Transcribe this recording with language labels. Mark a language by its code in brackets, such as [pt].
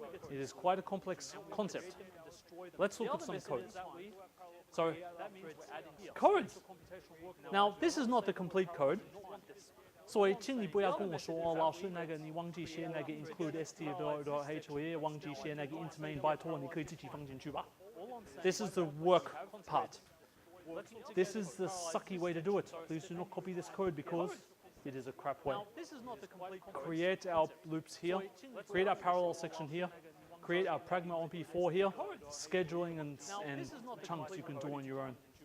[en] It is quite a complex concept. Let's look at some code. So, code. Now, this is not the complete code. [zh] 所以，请你不要跟我说哦，老师那个你忘记写那个 include st.h， 我也忘记写那个 int main， 拜托你可以自己放进去吧。 [en] This is the work part. This is the sucky way to do it. Please do not copy this code because it is a crap way. Create our loops here. Create our parallel section here. Create our pragma on P4 here. Scheduling and chunks you can do on your own.